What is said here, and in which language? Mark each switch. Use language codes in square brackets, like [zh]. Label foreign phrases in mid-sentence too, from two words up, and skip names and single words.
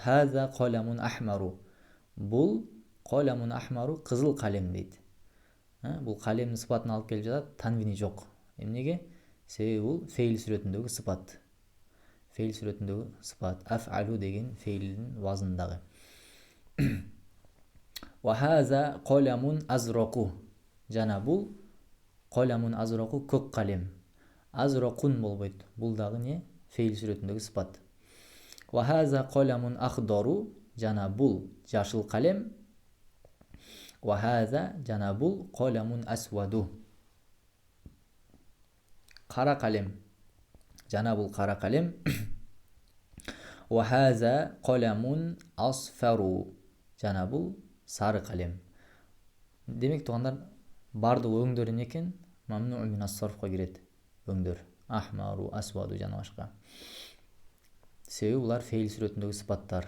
[ar] هذا قلم أحمر. [ky] Бул [ar] قلم أحمر [ky] кызыл калем дейт. Бул калемдин сыпатын алып келип жатат, танвини жок. Эмнеге? Себеби бул фейл сүрөтүндөгү сыпат. Фейл сүрөтүндөгү сыпат. Аф'алу деген фейлдин вазындагы. [ar] وهذا قلم أزرق. [ky] Жана бул [ar] قلم أزرق [ky] көк калем. Азрокун болбойт. Бул дагы не? Фейл сүрөтүндөгү сыпат. [ar] وهذا قلم أخضر. [ky] Жана бул жашыл калем. [ar] وهذا [ky] жана бул [ar] قلم أسود. [ky] Кара калем. Жана бул кара калем. [ar] وهذا قلم أصفر. [ky] Жана бул сары калем. Демек туугандар, бардык өңдөр эмне экен? [ar] ممنوع من الصرف [ky] кирет өңдөр. [ar] أحمر، أسود [ky] жана башка. Себеби булар фейл сүрөтүндөгү сыпаттар.